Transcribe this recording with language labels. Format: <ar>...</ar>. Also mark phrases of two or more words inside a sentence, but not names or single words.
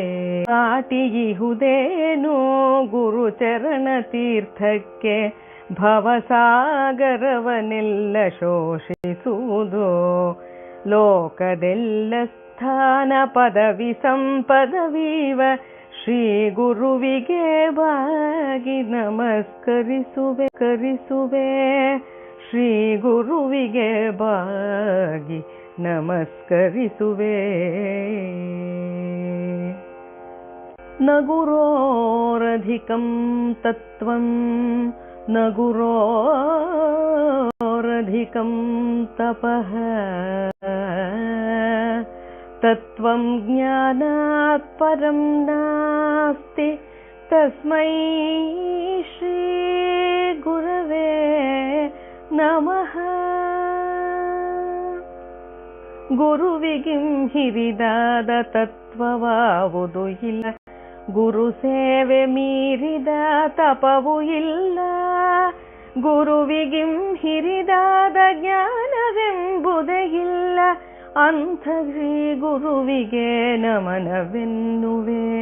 <kn>ಸಾಟಿ ಇಹುದೇನು ಗುರುಚರಣ ತೀರ್ಥಕ್ಕೆ, ಭವಸಾಗರವನ್ನೆಲ್ಲ ಶೋಷಿಸುವುದು, ಲೋಕದೆಲ್ಲ ಸ್ಥಾನ ಪದವಿ ಸಂಪದವೀವ ಶ್ರೀ ಗುರುವಿಗೆ ಬಾಗಿ ನಮಸ್ಕರಿಸುವೆ ಶ್ರೀ ಗುರುವಿಗೆ ಬಾಗಿ ನಮಸ್ಕರಿಸುವೆ.</kn> <sa>ನ ಗುರೋರಧಿಕಂ ತತ್ವಂ ನ ಗುರೋರಧಿಕಂ ತಪಃ ತತ್ವಂ ಜ್ಞಾನಾತ್ ಪರಂ ನಾಸ್ತಿ ತಸ್ಮೈ ಶ್ರೀ ಗುರವೇ ನಮಃ.</sa> <kn>ಗುರುವಿಗಿಂ ಹಿರಿದಾದ ತತ್ವವಾವುದು ಇಲ್ಲ, ಗುರು ಸೇವೆ ಮೀರಿದ ತಪವೂ ಇಲ್ಲ. ಗುರುವಿಗಿಂ ಹಿರಿದಾದ ಜ್ಞಾನವೆಂಬುದೇ ಇಲ್ಲ, ಅಂಥ ಶ್ರೀ ಗುರುವಿಗೆ ನಮನವೆನ್ನುವೆ.</kn>